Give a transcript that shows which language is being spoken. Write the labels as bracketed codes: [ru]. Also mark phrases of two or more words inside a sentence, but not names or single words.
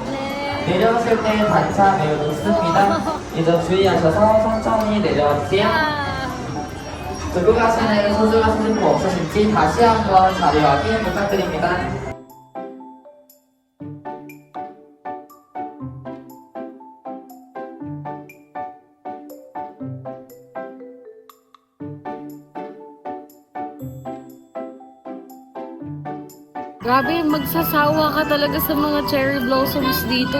[ko] 내려오실 때 단차 매우 높습니다. 이 점 주의하셔서 천천히 내려와 주세요. 들고 가시는 소중한 소지품 없으신지 다시 한번 자리 확인 부탁드립니다. [tl] Grabe, magsasawa ka talaga sa mga [en] cherry blossoms [tl] dito.